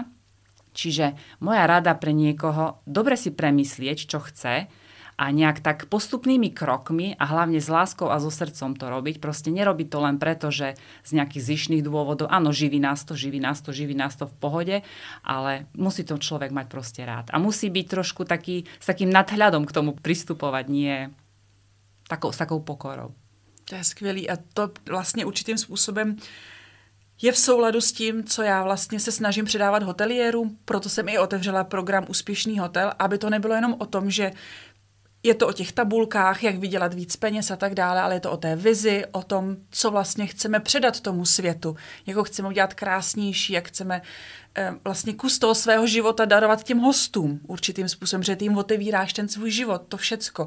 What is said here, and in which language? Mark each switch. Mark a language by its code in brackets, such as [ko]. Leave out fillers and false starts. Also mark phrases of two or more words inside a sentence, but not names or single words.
[sk] Čiže moja rada pre niekoho, dobre si premyslieť, čo chce a nejak tak postupnými krokmi a hlavne s láskou a so srdcom to robiť. Proste nerobiť to len preto, že z nejakých zištných dôvodov, áno, živí nás to v pohode, ale musí to človek mať proste rád. A musí byť trošku s takým nadhľadom k tomu pristupovať, nie s takou pokorou. [cs] To je skvělý a to vlastně určitým způsobem je v souladu s tím, co já vlastně se snažím předávat hoteliérům, proto jsem i otevřela program Úspěšný hotel, aby to nebylo jenom o tom, že je to o těch tabulkách, jak vydělat víc peněz a tak dále, ale je to o té vizi, o tom, co vlastně chceme předat tomu světu, jak ho chceme udělat krásnější, jak chceme vlastně kus toho svého života darovat těm hostům určitým způsobem, že ty jim otevíráš ten svůj život, to všecko.